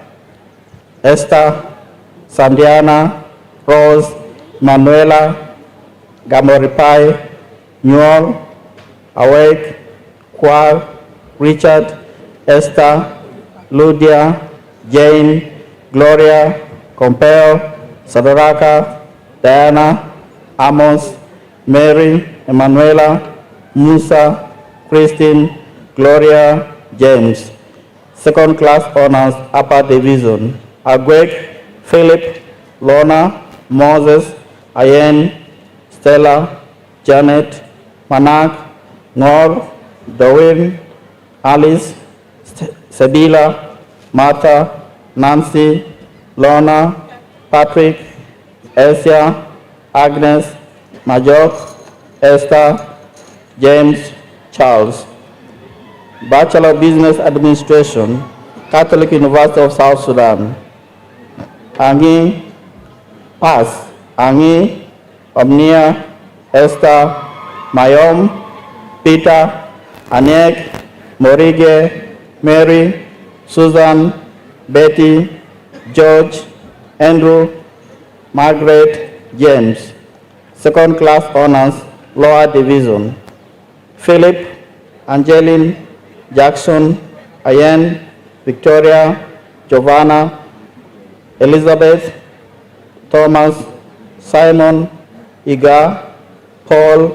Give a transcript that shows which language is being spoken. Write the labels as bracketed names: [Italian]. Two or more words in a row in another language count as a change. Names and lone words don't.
[English] Esther, Sandiana, Rose, Manuela, Gamoripai, Newell, Awake, Kwal, Richard, Esther, Ludia, Jane, Gloria, Compel, Sadaraka, Diana, Amos, Mary, Emanuela, Musa, Christine, Gloria, James. Second class honors, upper division. Agwek, Philip, Lorna, Moses, Ayen, Stella, Janet, Manak, Nor, Dawin, Alice, Sabila, Martha, Nancy, Lorna, Patrick, Elsia, Agnes, Majok, Esther, James, Charles. Bachelor of Business Administration, Catholic University of South Sudan. Angi, pass. Angi, Omnia, Esther, Mayom, Peter, Anek, Morige, Mary, Susan, Betty, George, Andrew, Margaret, James. Second class honors, lower division. Philip, Angeline, Jackson, Ayen, Victoria, Giovanna, Elizabeth, Thomas, Simon, Iga, Paul,